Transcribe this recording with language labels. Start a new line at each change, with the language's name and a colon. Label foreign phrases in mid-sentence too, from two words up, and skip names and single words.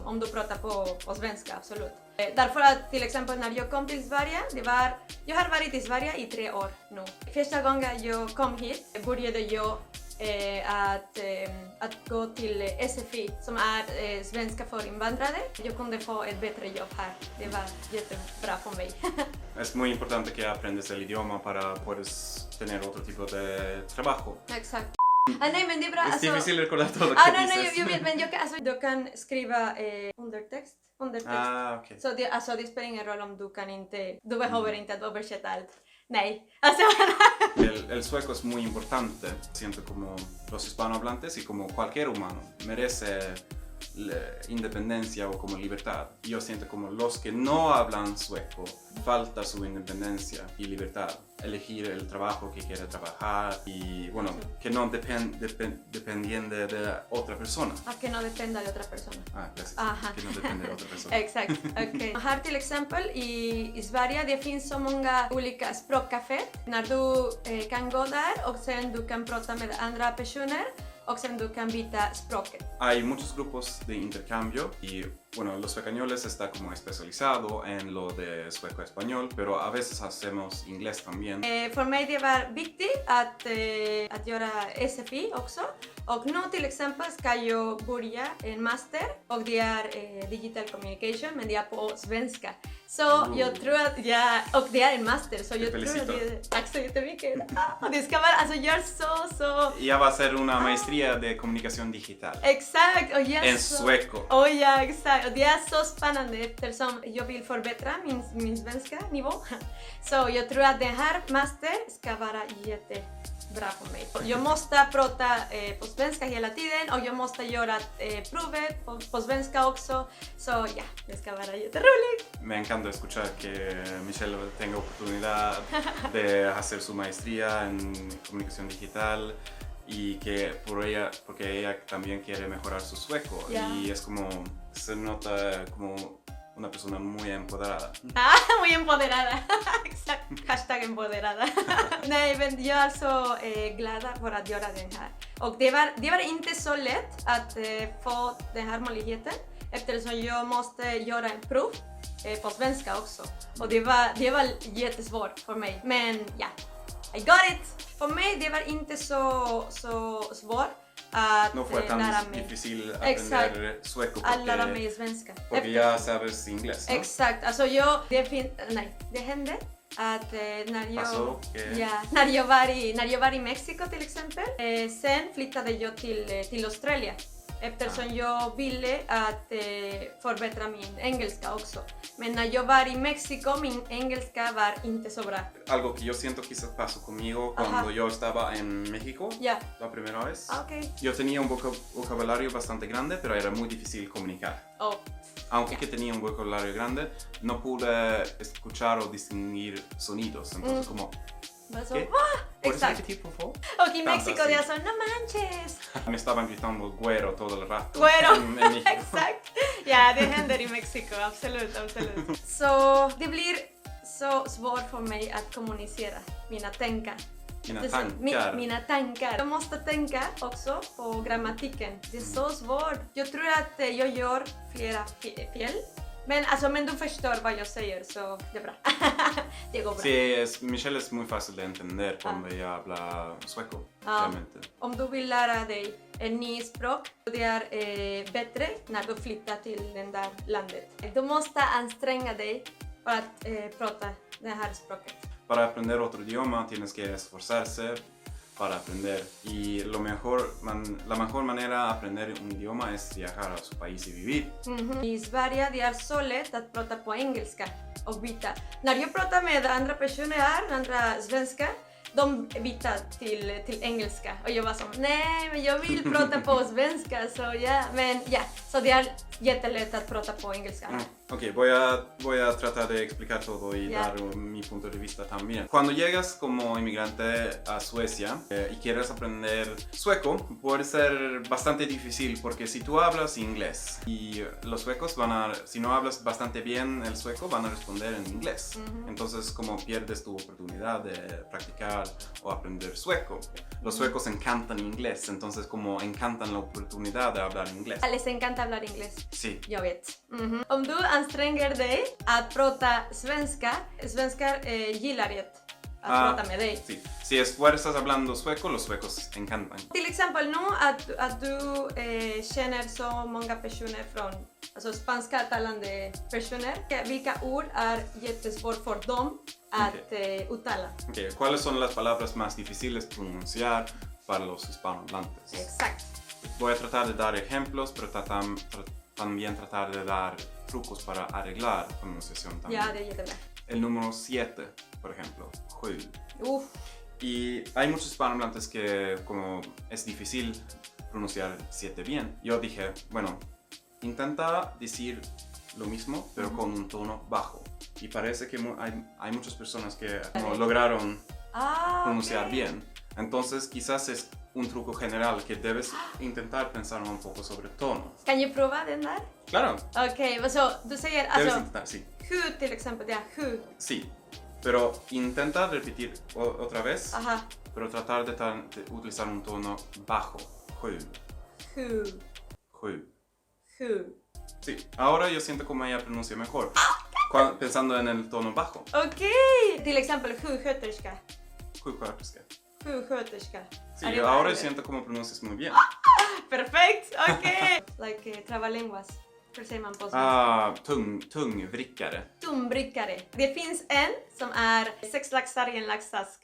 Swedish: Om du pratar på svenska, absolut. Därför att till exempel när jag kom till Sverige, jag har varit i Sverige i 3 år nu. Första gången jag kom hit började jag att gå till SFI som är svenska för invandrare. Jag kunde få ett bättre jobb här. Det var jättebra för mig.
Spanish: Es muy importante que aprendas el idioma para puedas tener otro tipo de trabajo.
Swedish: Exakt. Nej men det är bra.
Spanish: Es difícil recordar todo lo que
Swedish: Nej,
Spanish: dices.
Swedish: jag vet, men du kan skriva undertext. Okej. Så det spelar ingen roll om du behöver inte att översätta allt. Nej, alltså.
Spanish: El sueco es muy importante. Siento como los hispanohablantes y como cualquier humano merece independencia o como libertad. Yo siento como los que no hablan sueco falta su independencia y libertad. elegir el trabajo que quiere trabajar y bueno, que no dependiende de otra persona. Que no dependa de otra persona. Gracias. Aha. Que no depende de otra persona.
Swedish: Exakt, okej. Här till exempel i Sverige det finns så många olika språkcafé när du kan gå där och sen du kan prata med andra personer och sen du kan byta språket.
Spanish: Hay muchos grupos de intercambio y bueno, los suecañoles está como especializado en lo de sueco-español, pero a veces hacemos inglés también.
Swedish: För mig det var viktigt att göra SFI också. Och nu till exempel ska jag börja en master och det är digital communication men det är på svenska. Så jag tror att och det är en master så jag tror att det, tack så jättemycket. Det ska vara, alltså gör så.
Spanish: Ya va a ser una maestría de comunicación digital.
Swedish: Exakt, och
Spanish: en sueco.
Swedish: Ja, exakt. Och det är så spännande eftersom jag vill förbättra min svenska nivå. Så jag tror att den här master ska vara jättebra för mig. Jag måste prata på svenska hela tiden och jag måste göra provet på svenska också. Så ja, det ska vara jätteroligt.
Spanish: Me encanta escuchar que Michelle tenga oportunidad de hacer su maestría en comunicación digital y que porque ella también quiere mejorar su sueco y es como, se nota como una persona muy empoderada. Muy empoderada.
Swedish: Exakt. Hashtag empoderada. Nej, men jag är alltså glad för att göra den här. Och det var inte så lätt att få den här möjligheten eftersom jag måste göra en prov på svenska också. Och det var jättesvårt för mig. Men ja,
English: I got it!
Swedish: För mig det var inte så svårt att
Spanish: no fue tan
Swedish: lära mig.
Spanish: Difícil aprender sueco
Swedish: att lära mig svenska.
Spanish: Porque ya sabes inglés, ¿no?
Swedish: Exakt, alltså det hände att när jag var i Mexiko till exempel, sen flyttade jag till Australien. Eftersom jag ville att förbättra min engelska också. Men när jag var i Mexiko, min engelska var inte så bra.
Spanish: Algo que yo siento quizás pasó conmigo cuando yo estaba en México la primera vez. Okay. Yo tenía un vocabulario bastante grande, pero era muy difícil comunicar. Aunque que tenía un vocabulario grande, no pude escuchar o distinguir sonidos. Entonces como... ¿Qué? ¿Puedes repetir, por favor?
Swedish: Och i Mexiko det son,
Spanish: no manches. Me estaban gritando güero todo el rato. Güero, en México.
Swedish: Exakt. Ja, det händer i Mexiko, absolut. Så det blir så svårt för mig att kommunicera mina tankar. Mina tankar. Jag måste tänka också på grammatiken. Det är så svårt. Jag tror att jag gör flera fel. Men du förstår vad jag säger så det är bra. Det går bra.
Spanish: Sí, Michelle es muy fácil de entender cuando ella habla sueco. Realmente.
Swedish: Om du vill lära dig en ny språk, det är bättre när du flyttar till det där landet. Du måste anstränga dig för att prata det här språket.
Spanish: Para aprender otro idioma tienes que esforzarse para aprender y la mejor manera de aprender un idioma es viajar a su país y vivir.
Swedish: I Sverige det är så lätt att prata på engelska och byta. När jag pratar med andra personer här, andra svenskar, de byter till engelska och jag var som nej men jag vill prata på svenska så så det är jättelätt att prata på engelska.
Spanish: Ok, voy a tratar de explicar todo y dar mi punto de vista también. Cuando llegas como inmigrante a Suecia y quieres aprender sueco, puede ser bastante difícil porque si tú hablas inglés y los suecos si no hablas bastante bien el sueco, van a responder en inglés. Entonces como pierdes tu oportunidad de practicar o aprender sueco. Los suecos encantan inglés, entonces como encantan la oportunidad de hablar inglés. Les encanta hablar inglés. Sí.
Swedish: Jag vet. Om du anstränger dig att prata svenskar gillar det att prata med dig.
Spanish: Sí. Si esfuerzas hablando sueco, los suecos encantan.
Swedish: Till exempel nu att du känner så många personer från spanska talande personer. Vilka ord är jättesvårt för dem att uttala?
Spanish: Okay. ¿Cuáles son las palabras más difíciles de pronunciar para los hispanohablantes? Exact. Voy a tratar de dar ejemplos, pero también tratar de dar trucos para arreglar la pronunciación también.
Swedish: Ja, det är jättebra.
Spanish: El número 7, por ejemplo, 7. Y hay muchos hispanohablantes que como es difícil pronunciar 7 bien. Yo dije, bueno, intenta decir lo mismo, pero con un tono bajo. Y parece que hay muchas personas que no Vale. lograron pronunciar
Swedish: okej.
Spanish: bien. Entonces quizás es un truco general que debes intentar pensar un poco sobre tono.
Swedish: Kan jag prova den där?
Spanish: Claro,
Swedish: Okej, så du säger
Spanish: debes
Swedish: alltså
Spanish: intentar, sí.
Swedish: hu till exempel, ja, hu.
Spanish: Sí, pero intenta repetir otra vez, Aha, pero tratar de utilizar un tono bajo.
Swedish: Sju, hu, sju. hu.
Spanish: Sí, ahora yo siento como ella pronuncia mejor, pensando en el tono bajo.
Swedish: Okej! Till exempel sjuksköterska. Sjuksköterska. Sjuksköterska.
Spanish: Sí,
Swedish: Är det
Spanish: ahora
Swedish: värre?
Spanish: yo siento como pronuncias muy bien.
Swedish: Perfekt! Okej! Like trabalenguas. Hur säger man på svenska? Tungvrickare. Tumbrickare. Det finns en som är 6 laxar i en laxask.